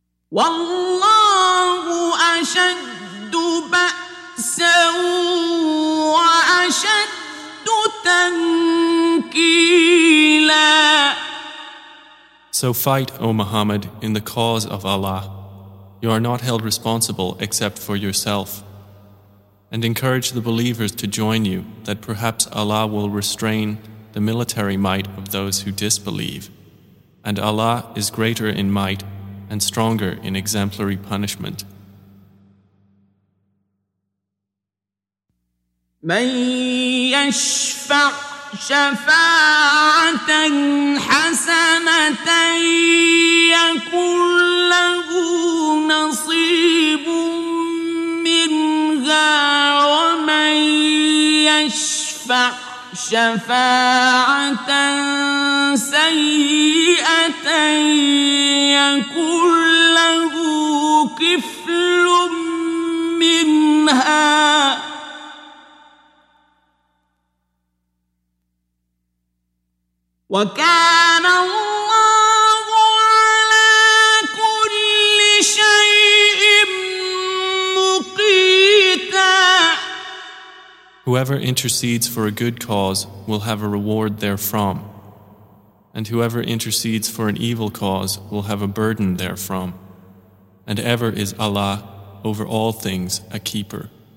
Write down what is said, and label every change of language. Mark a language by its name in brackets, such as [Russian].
[Arabic] والله أشد بأسا وأشد تنكيلاً. [English] So fight, O Muhammad, in the cause of Allah. You are not held responsible except for yourself. And encourage the believers to join you, that perhaps Allah will restrain the military might of those who disbelieve. And Allah is greater in might and stronger in exemplary punishment. [Arabic] من يشفع شفاعة حسنة يكن له نصيب منها ومن يشفع شفاعة سيئة يكن له كفل منها وَكَانَ اللَّهُ عَلَى كُلِّ شَيْءٍ مُقِيتًا. [English] Whoever intercedes for a good cause will have a reward therefrom, and whoever intercedes for an evil cause will have a burden therefrom, and ever is Allah over all things a keeper.